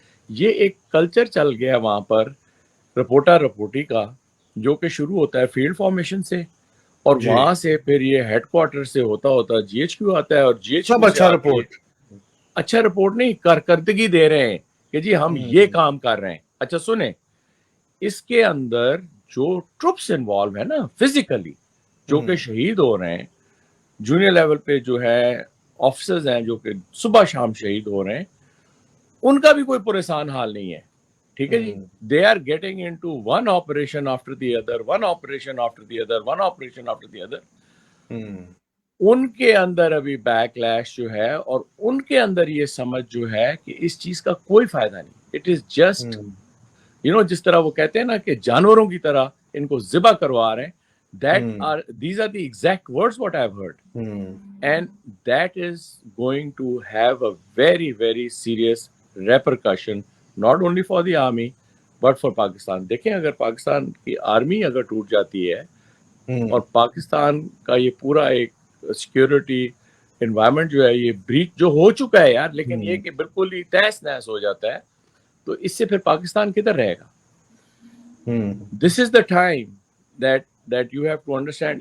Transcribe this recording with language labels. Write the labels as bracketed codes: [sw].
[ur] یہ ایک کلچر چل گیا وہاں پر رپورٹی کا, جو کہ شروع ہوتا ہے فیلڈ فارمیشن سے, اور وہاں سے پھر یہ ہیڈ کوارٹر سے ہوتا جی ایچ کیو آتا ہے, اور جی ایچ کیو اچھا رپورٹ نہیں, کارکردگی دے رہے ہیں کہ جی ہم یہ کام کر رہے ہیں. اچھا سنیں, اس کے اندر جو ٹروپس انوالو ہے نا فزیکلی, جو کہ شہید ہو رہے ہیں, جونیئر لیول پہ جو ہے آفیسرز ہیں جو کہ صبح شام شہید ہو رہے ہیں, ان کا بھی کوئی پریشان حال نہیں ہے. [en] ٹھیک ہے جی, they are getting into one operation after the other, one operation after the other, one operation after the other. [ur] ان کے اندر ابھی بیک لیش جو ہے, اور ان کے اندر یہ سمجھ جو ہے کہ اس چیز کا کوئی فائدہ نہیں. اٹ از جسٹ جس طرح وہ کہتے ہیں نا کہ جانوروں کی طرح ان کو ذبح کروا رہے ہیں. [en] These are the exact words what I've heard. And that is going to have a very, very serious repercussion, not only for the army, but for Pakistan. [ur] دیکھیں اگر پاکستان کی آرمی اگر ٹوٹ جاتی ہے اور پاکستان کا یہ پورا ایک سیکیورٹی انوائرمنٹ جو ہے یہ بریچ جو ہو چکا ہے یار, لیکن یہ کہ بالکل ہی تہس نہس ہو جاتا ہے, تو اس سے پھر پاکستان کدھر رہے گا؟ This is the time that you have to understand.